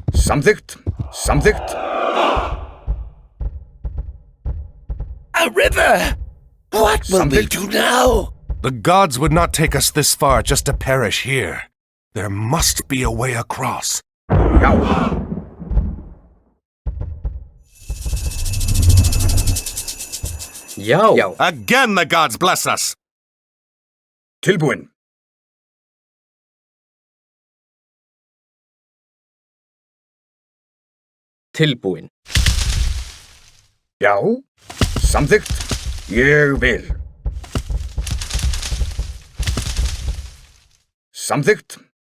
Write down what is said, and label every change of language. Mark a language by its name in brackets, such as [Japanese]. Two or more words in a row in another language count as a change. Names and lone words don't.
[Icelandic] Samþykkt. Samþykkt. [English] A river! What will we do now? The gods would not take us this far just to perish here. There must be a way across. [Icelandic] Já. Já. Já. [English] Again the gods bless us! [Icelandic] Tilbúin. Tilbúin. Já. Samþykkt. Ég vil. Samþykkt.